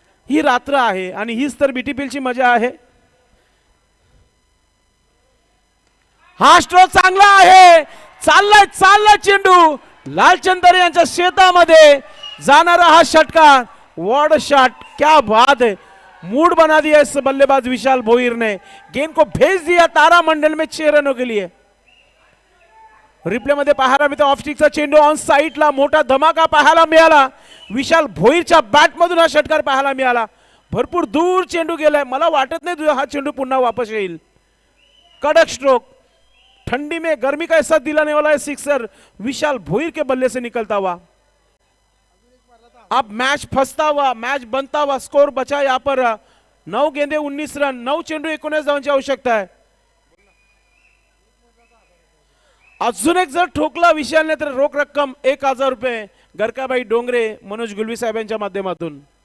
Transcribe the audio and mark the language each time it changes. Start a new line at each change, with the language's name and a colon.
Marathi: ही रात्र आहे आणि हीच तर बीटीपीएलची मजा आहे. हा स्ट्रोक चांगला आहे. चाललाय चेंडू लालचंद तरे यांच्या शेतामध्ये जाणारा हा षटकार.
Hindi: वॉर्ड शॉट, क्या बात है. मूड बना दिया इस बल्लेबाज विशाल भोईर ने. गेंद को भेज दिया तारामंडल में 6 रनों के लिए.
Marathi: रिप्ले मध्ये पाहायला मिळतो ऑफ स्टिकचा चेंडू ऑन साइडला. मोठा धमाका पाहायला मिळाला. विशाल भोईरच्या बॅट मधून हा षटकार पाहायला मिळाला. भरपूर दूर चेंडू गेलाय. मला वाटत नाही हा चेंडू पुन्हा वापस येईल. कडक स्ट्रोक.
Hindi: ठंडी में गर्मी का साथ दिलाने वाला है सिक्सर विशाल भोईर के बल्ले से निकलता हुआ. अब मैच फंसता हुआ, मैच बनता हुआ. स्कोर बचा यहाँ पर 9 गेंदे 19 रन.
Marathi: 9 चेंडू 19 धावांची आवश्यकता आहे. अजून एक जर ठोकला विशालने तर रोख रक्कम 1000 रुपये गरकाबाई डोंगरे मनोज गुलवी साहेबांच्या माध्यमातून.